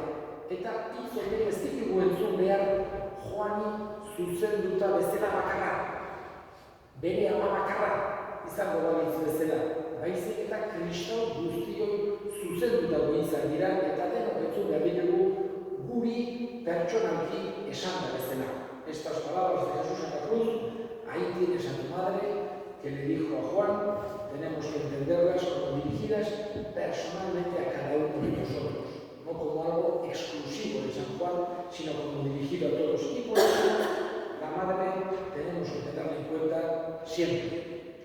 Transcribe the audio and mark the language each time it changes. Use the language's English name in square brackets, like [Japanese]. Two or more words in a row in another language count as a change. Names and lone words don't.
[Basque] Eta hitz horiek ez ditugu entzun behar Joani zuzenduta bezala bakarra. Bere ama bakarra izango balitz bezala. Baizik eta kristau guztioi zuzendutako izan dira eta denok entzun behar ditugu guri pertsonalki esan da bezala. [Spanish] Estas palabras de Jesús en la cruz, ahí tienes a tu madre, que le dijo a Juan, tenemos que entenderlas como dirigidas personalmente a cada uno de nosotros, no como algo exclusivo de San Juan, sino como dirigido a todos. Y por eso la madre tenemos que tenerla en cuenta siempre.